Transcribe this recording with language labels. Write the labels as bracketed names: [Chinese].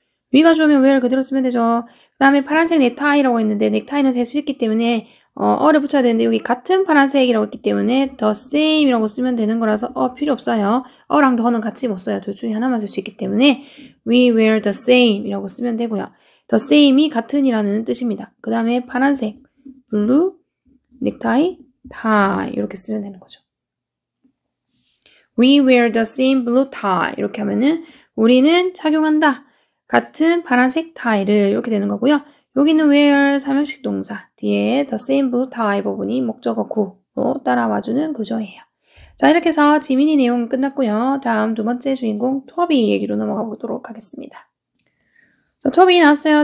[Korean] 위가 주면 wear 그대로 쓰면 되죠. 그 다음에 파란색 넥타이라고 했는데 넥타이는 셀 수 있기 때문에 어를 붙여야 되는데 여기 같은 파란색이라고 했기 때문에 the same이라고 쓰면 되는 거라서 필요 없어요. 랑 더는 같이 못 써요. 둘 중에 하나만 쓸 수 있기 때문에 [English] we wear the same [Korean] 이라고 쓰면 되고요. the same이 같은이라는 뜻입니다. 그 다음에 파란색 blue 넥타이 tie 이렇게 쓰면 되는 거죠. [English] We wear the same blue tie [Korean] 이렇게 하면은 우리는 착용한다. 같은 파란색 타이를 이렇게 되는 거고요. 여기는 wear 삼형식 동사 뒤에 [English] the same blue tie [Korean] 부분이 목적어 구로 따라와주는 구조예요. 자 이렇게 해서 지민이 내용은 끝났고요. 다음 두 번째 주인공 토비 얘기로 넘어가 보도록 하겠습니다. 자, 토비 나왔어요.